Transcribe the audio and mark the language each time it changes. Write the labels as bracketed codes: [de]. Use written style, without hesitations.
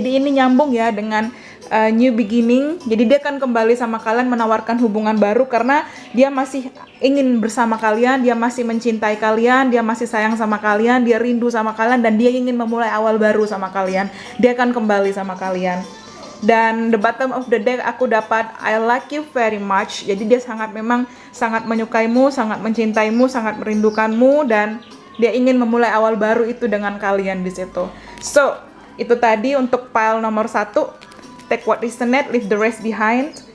[id] Jadi ini nyambung ya dengan [en] new beginning. [id] Jadi dia akan kembali sama kalian, menawarkan hubungan baru karena dia masih ingin bersama kalian, dia masih mencintai kalian, dia masih sayang sama kalian, dia rindu sama kalian, dan dia ingin memulai awal baru sama kalian. Dia akan kembali sama kalian. Dan [en] the bottom of the deck [id] aku dapat [en] I like you very much. [id] Jadi dia memang sangat menyukaimu, sangat mencintaimu, sangat merindukanmu, dan dia ingin memulai awal baru itu dengan kalian di situ. So, itu tadi untuk pile nomor 1. [en] Take what resonate, leave the rest behind.